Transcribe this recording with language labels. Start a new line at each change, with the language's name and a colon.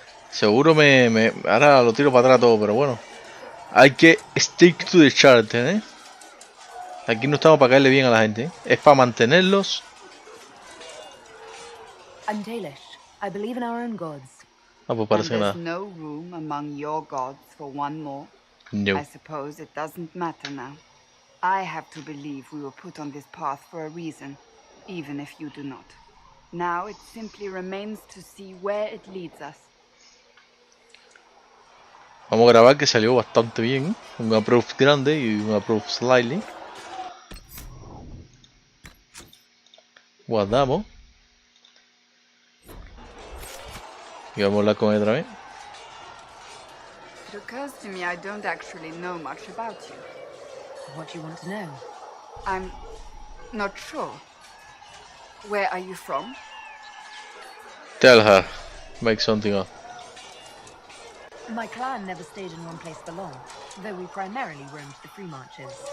Spanish: Seguro ahora lo tiro para atrás todo, pero bueno. Hay que
English: stick to the charter,
Spanish: ¿eh? Aquí no estamos para caerle bien a la gente, ¿eh? Es para mantenerlos.
English: I'm Dalish. I believe in our own gods.
Spanish: Ah, pues
English: And
Spanish: parece que
English: there's
Spanish: nada.
English: no room among your gods for one more? No. I suppose it doesn't matter now. I have to believe we were put on this path for a reason, even if you do not. Now it simply remains to see where it leads us.
Spanish: Vamos a grabar que salió bastante bien. Un approve grande y un approve slightly. Guardamos. Y vamos a hablar con él otra vez.
English: It occurs to me I don't actually know much about you. What do you want to know? I'm not sure. Where are you from? Tell her. Make something up. My clan never stayed in one place for long, though we primarily roamed the free marches.